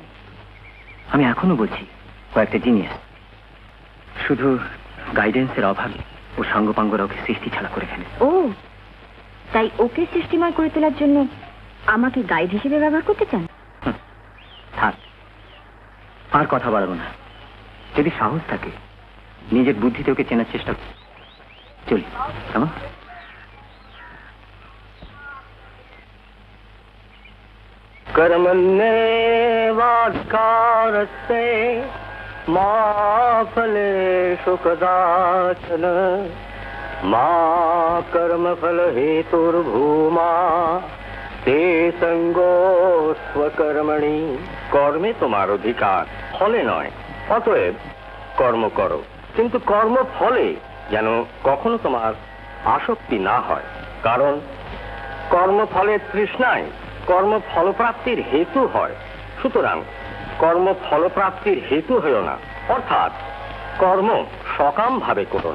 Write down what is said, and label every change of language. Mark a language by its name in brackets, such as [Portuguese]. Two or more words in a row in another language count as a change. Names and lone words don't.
[Bangla] আমি এখনো বলছি কয়েকটা জিনিস, শুধু গাইডেন্সের অভাবে ও সাঙ্গপাঙ্গরা ওকে সৃষ্টি ছাড়া করে ফেলে। ও, তাই ওকে সৃষ্টিময় করে তোলার জন্য আমাকে গাইড হিসেবে ব্যবহার করতে চান? থাক, আর কথা বাড়াবো না। যদি সাহস থাকে নিজের বুদ্ধিতে ওকে চেনার চেষ্টা কর। চলি কেমন? [Sanskrit] कर्मण्ये वाक्कारस्ते मा फलेषु कदाचन मा कर्मफल हेतुर्भूमा ते सङ्गोऽस्त्वकर्मणि। [Bangla] কর্মে তোমার অধিকার, ফলে নয়। অতএব কর্ম করো, কিন্তু কর্ম ফলে যেন কখনো তোমার আসক্তি না হয়। কারণ কর্মফলের তৃষ্ণায় কর্ম ফলপ্রাপ্তির হেতু হয়। সুতরাং কর্ম ফলপ্রাপ্তির হেতু হইও না, অর্থাৎ কর্ম সকাম ভাবে করো।